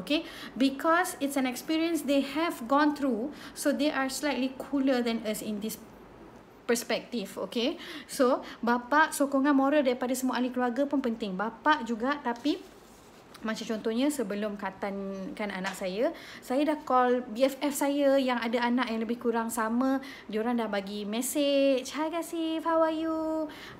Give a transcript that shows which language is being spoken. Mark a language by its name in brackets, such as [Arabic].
[English] Okay, because it's an experience they have gone through, so they are slightly cooler than us in this perspektif. [Malay] Okay, so bapa, sokongan moral daripada semua ahli keluarga pun penting. Bapa juga, tapi macam contohnya sebelum khatankan anak saya dah call BFF saya yang ada anak yang lebih kurang sama. Diorang dah bagi message, [English] "Hi Kasif, how are you?